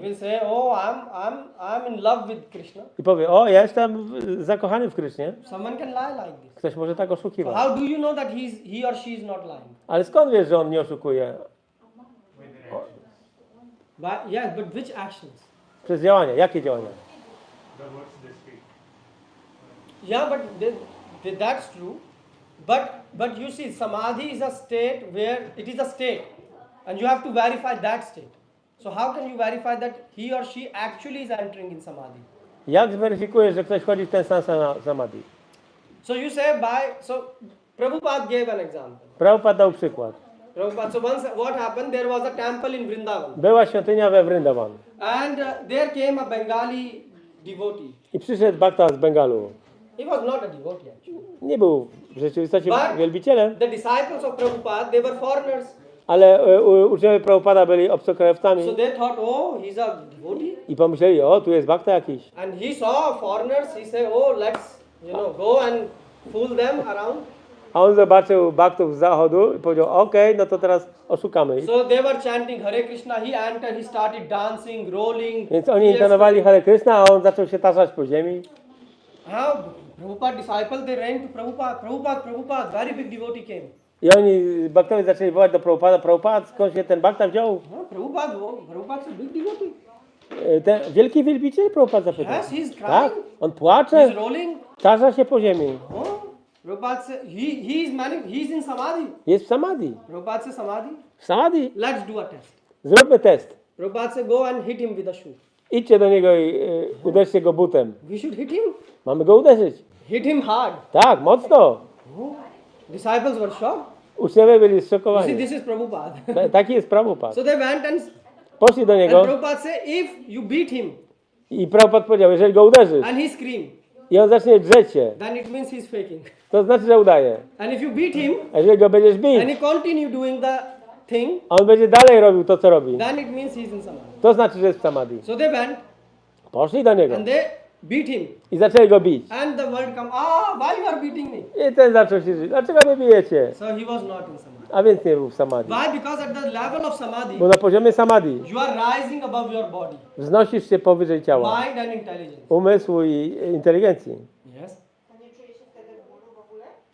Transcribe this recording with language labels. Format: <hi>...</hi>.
<en>will say, oh, I'm in love with Krishna.</en> <pl>I powie, o, ja jestem zakochany w Krysznie.</pl> <en>Someone can lie like this.</en> <pl>Ktoś może tak</pl> <en>So</en> <pl>oszukiwać.</pl> <en>how do you know that he or she is not lying?</en> <pl>Ale skąd wiesz, że on nie oszukuje?</pl> <en>Yes, but which actions?</en> <pl>Przez działania. Jakie działania?</pl> <en>Yeah, but that's true. But you see, samadhi is a state where it is a state, and you have to verify that state. So how can you verify that he or she actually is entering in samadhi?</en> <pl>Jak zweryfikujesz, że ktoś wchodzi w ten stan samadhi?</pl> <en>So you say Prabhupada gave an example.</en> <pl>Prabhupada dał przykład.</pl> <en>Prabhupada, so once what happened, there was a temple in Vrindavan.</en> <pl>Była świątynia we Vrindavan.</pl> <en>And there came a Bengali devotee.</en> <pl>I przyszedł Bhakta z Bengalu.</pl> <en>He was not a devotee actually.</en> <pl>Nie był w rzeczywistości</pl> <en>But</en> <pl>wielbicielem,</pl> <en>the disciples of Prabhupada, they were foreigners.</en> <pl>ale uczniowie Prabhupada byli obcokrajowcami</pl> <en>So they thought, oh, he's a devotee.</en> <pl>i pomyśleli, o, tu jest Bhakta jakiś.</pl> <en>And he saw foreigners, he said, oh, let's, go and fool them around.</en> <pl>A on zobaczył Bhaktów z zachodu i powiedział, okej, no to teraz oszukamy ich.</pl> <en>So they were chanting Hare Krishna, he entered, he started dancing, rolling.</en> <pl>Więc oni intonowali Hare Krishna, a on zaczął się tarzać po ziemi.</pl> <en>Prabhupada disciples, they ran to Prabhupada, very big devotee came.</en> <pl>I oni, Bhaktowie, zaczęli wołać do Prabhupada, Prabhupada, skąd się ten Bhakta wziął?</pl> <en>Prabhupada's a big devotee.</en> <pl>Ten wielki wielbiciel, Prabhupada zapytał.</pl> <en>Yes, he's crying.</en> <pl>Tak? On płacze,</pl> <en>He's rolling.</en> <pl>tarza się po ziemi.</pl> <en>Prabhupada said, he's in samadhi.</en> <pl>Jest w samadhi.</pl> <en>Prabhupada said, samadhi?</en> <pl>W samadhi.</pl> <en>Let's do a test.</en> <pl>Zróbmy test.</pl> <en>Prabhupada said, go and hit him with a shoe.</en> <pl>Idźcie do niego i uderzcie go butem.</pl> <en>We should hit him.</en> <pl>Mamy go uderzyć.</pl> <en>Hit him hard.</en> <pl>Tak, mocno.</pl> <en>Disciples were shocked.</en> <pl>Uczniowie byli</pl> <en>You see,</en> <pl>zszokowani.</pl> <en>this is Prabhupada.</en> <pl>Taki jest Prabhupada.</pl> <en>So they went and</en> <pl>Poszli do niego</pl> <en>Prabhupada said, if you beat him</en> <pl>i Prabhupada powiedział, jeżeli go uderzysz</pl> <en>and he screamed,</en> <pl>i on zacznie drzeć się,</pl> <en>then it means he's faking.</en> <pl>to znaczy, że udaje.</pl> <en>And if you beat him</en> <pl>A jeżeli go będziesz bić,</pl> <en>and he continue doing the thing,</en> <pl>a on będzie dalej robił to, co robi,</pl> <en>then it means he's in samadhi.</en> <pl>to znaczy, że jest w samadhi.</pl> <en>So they went</en> <pl>Poszli do niego</pl> <en>and they beat him.</en> <pl>i zaczęli go bić.</pl> <en>And the word come, why you are beating me?</en> <pl>I ten zaczął się żyć. Dlaczego mnie bijecie?</pl> <en>So he was not in samadhi.</en> <pl>A więc nie był w samadhi.</pl> <en>Why? Because at the level of samadhi,</en> <pl>Bo na poziomie samadhi</pl> <en>you are rising above your body,</en> <pl>wznosisz się powyżej ciała,</pl> <en>mind and intelligence.</en> <pl>umysłu i inteligencji.</pl> <en>Yes.</en> <pl>To nie czuje się wtedy bólu w ogóle?</pl>